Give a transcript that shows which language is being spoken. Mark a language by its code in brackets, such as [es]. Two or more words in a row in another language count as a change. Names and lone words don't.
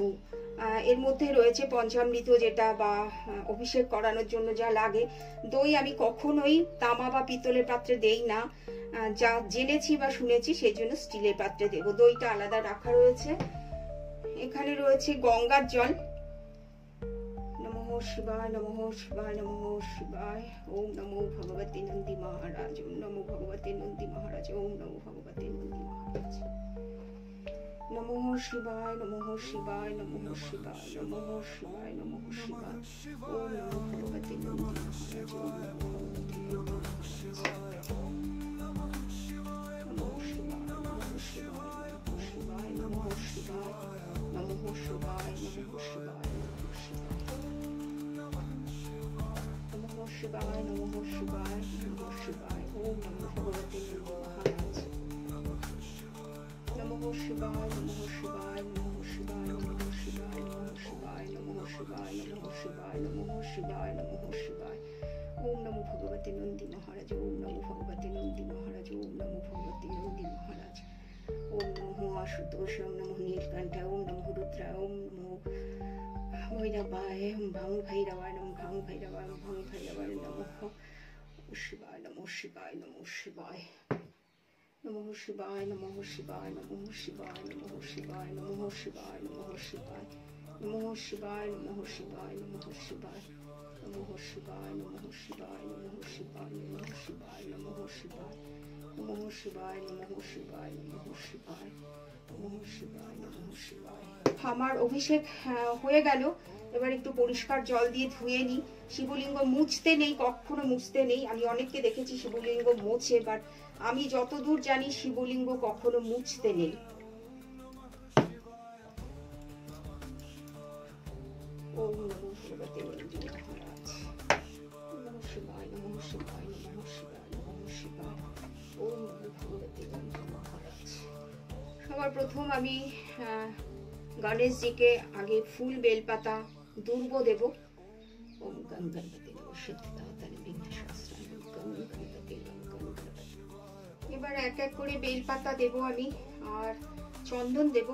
[bn] এর মধ্যে রয়েছে পঞ্চামৃত, যেটা বা অভিষেক করানোর জন্য যা লাগে। দই আমি কখনোই তামা বা পিতলের পাত্রে দেই না, যা জেনেছি বা শুনেছি সেই জন্য স্টিলের পাত্রে দেব। দইটা আলাদা রাখা রয়েছে। এখানে রয়েছে গঙ্গার জল। [sa] নমঃ শিবায়, নমঃ শিবায়, নমঃ শিবায়। ওম নমো ভগবতে নন্দী মহারাজ, ওম নমো ভগবতে নন্দী মহারাজ, ওম নমো ভগবতে নন্দী মহারাজ। নমঃ শিবায়, নমঃ শিবায়, নমঃ শিবায়, নমঃ শিবায়, নমঃ শিবায়। ওম নমো ভগবতে নন্দী মহারাজ, ওম নমো ভগবতে নন্দী মহারাজ। নমঃ শিবায়, নমঃ শিবায়, নমঃ শিবায়, নমঃ শিবায়, নমঃ শিবায়, নমঃ শিবায়। শিবায়, নমঃ শিবায়, নমঃ শিবায়। ওম নমো ভগবতে নন্দী মহারাজ। নমঃ শিবায়, নমঃ শিবায়, নমঃ শিবায়, নমঃ শিবায়, নমঃ শিবায়, নমঃ শিবায়, নমঃ শিবায়, নমঃ শিবায়, নমঃ শিবায়। ওম নমো ভগবতে নন্দী মহারাজ, ওম নমো ভগবতে নন্দী মহারাজ, ওম নমো ভগবতে নন্দী মহারাজ। ওম নমঃ আশুতোষ, ওম নমঃ নীলকণ্ঠ, ওম নমঃ রুদ্রায়, ওম নমঃ ভৈরবায়, ভং ভৈরবায়, নমঃ ভং ভৈরবায়, ভং ভৈরবায় নমঃ শিবায়, নমঃ শিবায়, নমঃ শিবায়। নমঃ শিবায়, নমঃ শিবায়, নমঃ শিবায়, নমঃ শিবায়, নমঃ শিবায়, নমঃ শিবায়, নমঃ শিবায়, নমঃ শিবায়, নমঃ শিবায়, নমঃ শিবায়, নমঃ শিবায়, নমঃ শিবায়, নমঃ শিবায়, নমঃ শিবায়, নমঃ শিবায়, নমঃ শিবায়, নমঃ শিবায়, নমঃ শিবায়, নমঃ শিবায়। [bn] আমার অভিষেক হয়ে গেল। এবার একটু পরিষ্কার জল দিয়ে ধুয়ে নিই। শিবলিঙ্গ মুছতে নেই, কখনো মুছতে নেই। আমি অনেককে দেখেছি শিবলিঙ্গ মোছে, বাট আমি যতদূর জানি শিবলিঙ্গ কখনো মুছতে নেই। [sa] ওম নমো ভগবতে নন্দী মহারাজ। নমঃ শিবায়, নমঃ শিবায়, নমঃ শিবায়, নমঃ শিবায়। ওম নমো ভগবতে নন্দী মহারাজ। [bn] সবার প্রথম আমি গণেশজিকে আগে ফুল, বেলপাতা, দুর্ব দেব। [sa] ওম গং গণপতি নমঃ সিদ্ধিদাতারে বিঘ্নশাস্ত্রায়, ওম গং গণপতি নমঃ গং গণপতি। [bn] এবার এক এক করে বেলপাতা দেব আমি, আর চন্দন দেব।